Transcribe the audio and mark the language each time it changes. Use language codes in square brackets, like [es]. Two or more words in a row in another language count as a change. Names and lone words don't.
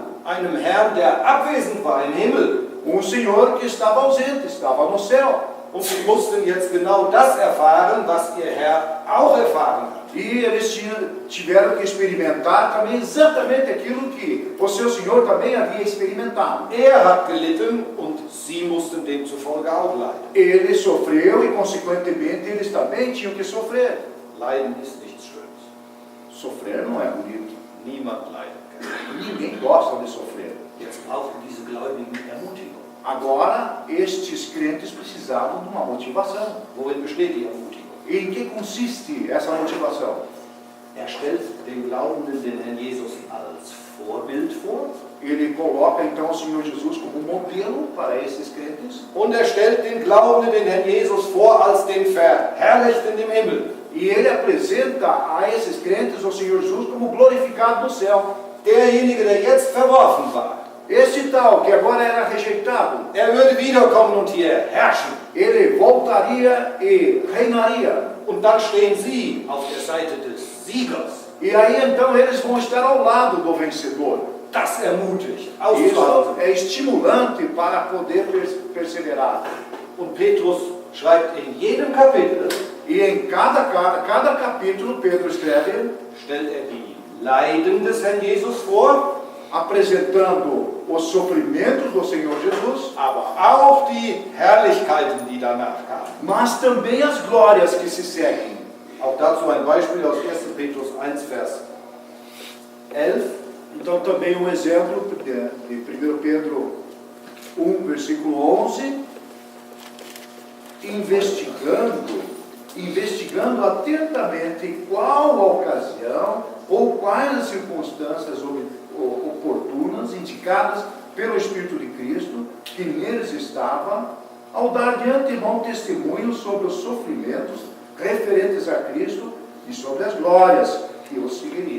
[de] einem Herrn, der abwesend war im Himmel. [pt] Senhor que estava ausente, estava no céu. [de] Und sie mussten jetzt genau das erfahren, was ihr Herr auch erfahren hat. [pt] E eles tiveram que experimentar também exatamente aquilo que o seu Senhor também havia experimentado. [de] Er hat gelitten und sie mussten demzufolge auch leiden. [pt] Ele sofreu e, consequentemente, eles também tinham que sofrer. [de] Leiden ist nichts Schönes. [pt] Sofrer não é bonito. [de] Niemand leidet gerne. [pt] Ninguém gosta de sofrer. [de] Jetzt brauchen diese Gläubigen Ermutigung. [pt] Agora, estes crentes precisavam de uma motivação. [de] Worin besteht die Ermutigung? [pt] E em que consiste essa motivação? [de] Er stellt den Glaubenden den Herrn Jesus als Vorbild vor. [pt] Ele coloca então o Senhor Jesus como modelo para esses crentes. [de] Und er stellt den Glaubenden den Herrn Jesus vor als den Verherrlichten im Himmel. [pt] E ele apresenta a esses crentes o Senhor Jesus como glorificado no céu. [de] Derjenige, der jetzt verworfen war, [pt] Esse tal, que agora era rejeitado, [de] er würde wiederkommen und hier herrschen. [pt] ele voltaria e reinaria. [de] Und dann stehen sie auf der Seite des Siegers. [pt] E aí então eles vão estar ao lado do vencedor. [de] Das ermutigt, [pt] Isso [de] auszuhalten. [pt] é estimulante para poder perseverar. [de] Und Petrus schreibt in jedem Kapitel, [pt] E em cada capítulo, Pedro escreve, [de] stellt er die Leiden des Herrn Jesus vor, [pt] apresentando os sofrimentos do Senhor Jesus, [de] aber auch die Herrlichkeiten, die danach kamen. [pt] mas também as glórias que se seguem. [de] Auch dazu ein Beispiel aus 1. Petrus 1, Vers 11. [pt] Então também um exemplo de 1 Pedro 1, versículo 11, investigando atentamente qual a ocasião ou quais as circunstâncias oportunas indicadas pelo Espírito de Cristo, que neles estava, ao dar de antemão testemunho sobre os sofrimentos referentes a Cristo e sobre as glórias que os seguiriam.